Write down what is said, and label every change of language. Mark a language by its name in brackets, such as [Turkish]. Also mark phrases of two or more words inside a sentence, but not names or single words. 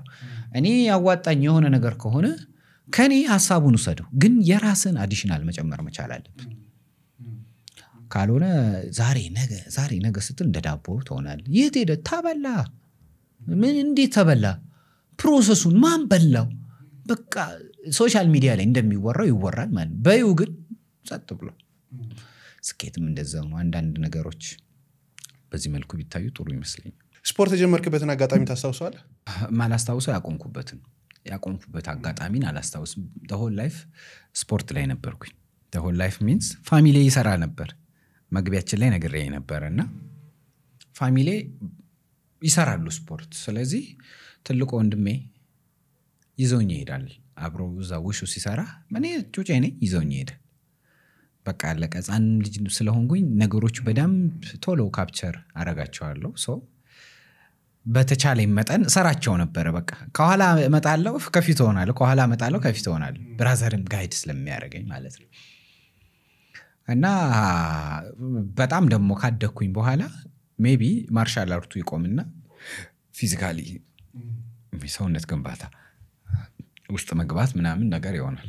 [Amharic] እኔ ያዋጣኝ የሆነ ነገር ከሆነ ከኔ ሐሳቡን ወሰደው ግን የራስን አዲሽናል መጨመር መቻል አለበት ካልሆነ ዛሬ ነገ ስትል እንደ ዳቦ ትሆናል የት ሄደ ተበላ ምን እንዴት ተበላ ፕሮሰሱን ማን በላው በቃ [English] social media [Amharic] ላይ እንደሚወራው ይወራል ማለት በዩ ግን ጸጥ ብሎ ስኬትም እንደዛው ነው አንዳንድ ነገሮች በዚህ መልኩ ቢታዩ ጥሩ ይመስለኛል ስፖርት የጀመርክበትን አጋጣሚ ታስታውሳለህ ማላስታውሰው ያቆምኩበት አጋጣሚን አላስታውስም [English] the whole life [Amharic] ስፖርት ላይ ነበርኩኝ [English] the whole life means [Amharic] ፋሚሊ ይሰራ ነበር መግቢያችን ላይ ነግሬ ነበርና ፋሚሊ ይሰራሉ ስፖርት ስለዚህ ትልቁ ወንድሜ ይዞኝ ይሄዳል አብሮ እዛ ውሹ ሲሰራ ማኔ ጩጬ ነኝ ይዞኝ ይሄዳል በቃ ለቀጻን ልጅ ስለሆንኩኝ ነገሮች በደም ቶሎ ካፕቸር አረጋቸዋለሁ ሶ በተቻለ መጠን ሰራቸው ነበር በቃ ከኋላ እመጣለሁ ከፊት ሆናለሁ ከኋላ እመጣለሁ ከፊት ሆናለሁ ብራዘርም ጋይድ ስለሚያደርገኝ ማለት ነው እና በጣም ደሞ ካደኩኝ በኋላ ሜቢ ማርሻል አርቱ ይቆምና ፊዚካሊ ሰውነት ግንባታ ውስጥ መግባት ምናምን ነገር ይሆናል